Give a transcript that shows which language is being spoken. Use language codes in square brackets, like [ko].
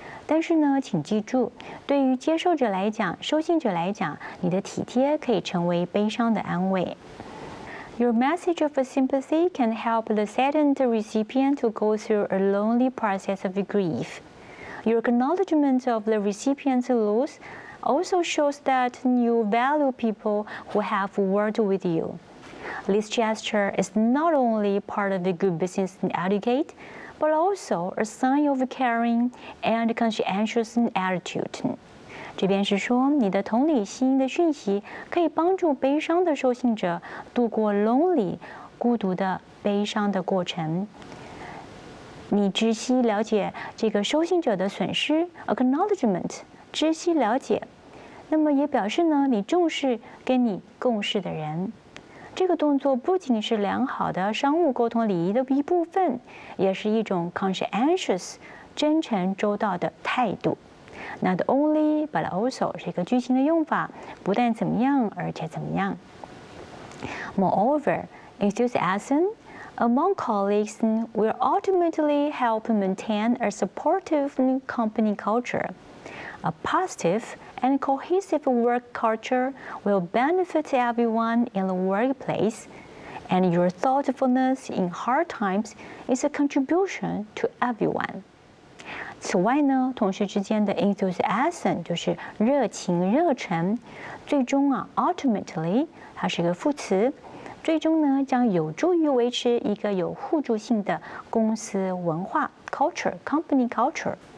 [zh] 但是呢，请记住，对于接受者来讲，收信者来讲，你的体贴可以成为悲伤的安慰。 [en] Your message of sympathy can help the saddened recipient to go through a lonely process of grief. Your acknowledgement of the recipient's loss also shows that you value people who have worked with you. This gesture is not only part of the good business etiquette, but also a sign of caring and conscientious attitude. [zh] 这边是说，你的同理心的讯息可以帮助悲伤的受信者度过 lonely 孤独的悲伤的过程。你知悉了解这个收信者的损失 ，acknowledgement 知悉了解，那么也表示呢，你重视跟你共事的人。这个动作不仅是良好的商务沟通礼仪的一部分，也是一种 conscientious 真诚周到的态度。 [en] Not only but also [zh] 是一个句型的用法，不但怎么样，而且怎么样。 [en] Moreover, enthusiasm among colleagues will ultimately help maintain a supportive company culture. A positive and cohesive work culture will benefit everyone in the workplace, and your thoughtfulness in hard times is a contribution to everyone. [zh] 此外呢，同事之间的 enthusiasm 就是热情、热忱，最终ultimately 它是一个副词，最终呢将有助于维持一个有互助性的公司文化 [en] company culture。